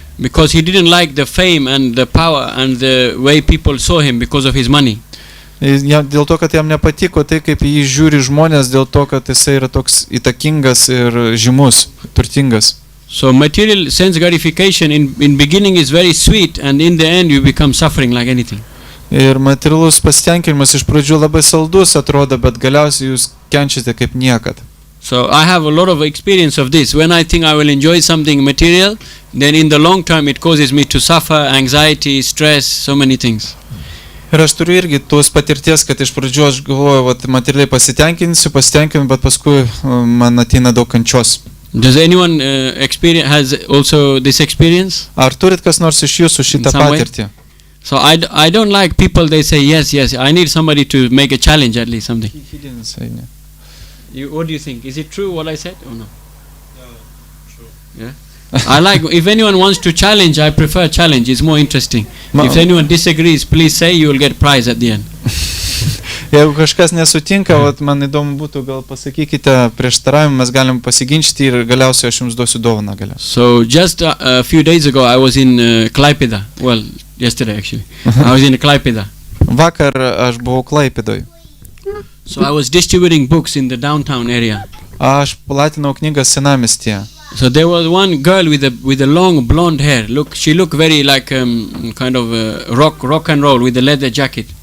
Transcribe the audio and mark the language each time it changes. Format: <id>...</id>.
<en>Because he didn't like the fame and the power and the way people saw him because of his money.</en> <lt>Dėl to, kad jam nepatiko tai, kaip jį žiūri žmonės, dėl to, kad jisai yra toks įtakingas ir žymus, turtingas.</lt> <en>So material sense gratification in beginning is very sweet, and in the end you become suffering like anything.</en> <lt>Ir materialus pasitenkinimas iš pradžių labai saldus atrodo, bet galiausiai jūs kenčiate kaip niekad.</lt> <en>So I have a lot of experience of this. When I think I will enjoy something material, then in the long term it causes me to suffer anxiety, stress, so many things.</en> <lt>Ir aš turiu irgi tos patirties, kad iš pradžių aš galvoju, materialiai pasitenkinsiu, bet paskui man ateina daug kančios.</lt> <en>Does anyone has also this experience?</en> <lt>Ar turit kas nors iš jūsų šitą</lt> <en>some way?</en> <lt>patirtį?</lt> <en>So I don't like people, they say yes, I need somebody to make a challenge at least something. He didn't say no. What do you think? Is it true what I said or no? Yeah, true. Yeah. I like, if anyone wants to challenge, I prefer challenge, it's more interesting. If anyone disagrees, please say, you will get prize at the end.</en> <lt>Jeigu kažkas nesutinka, vat man įdomu būtų, gal pasakykite prieštaravimą, mes galim pasiginčyti ir galiausiai aš jums duosiu dovaną galiausiai.</lt> <en>So just a few days ago I was in Klaipėda. Well, yesterday actually. I was in Klaipėda.</en> <lt>Vakar aš buvau Klaipėdoj.</lt> <en>So I was distributing books in the downtown area.</en> <lt>Aš platinau knygas senamiestyje.</lt> <en>So there was one girl with a long blonde hair. She looked very like kind of rock and roll with a leather jacket.</en>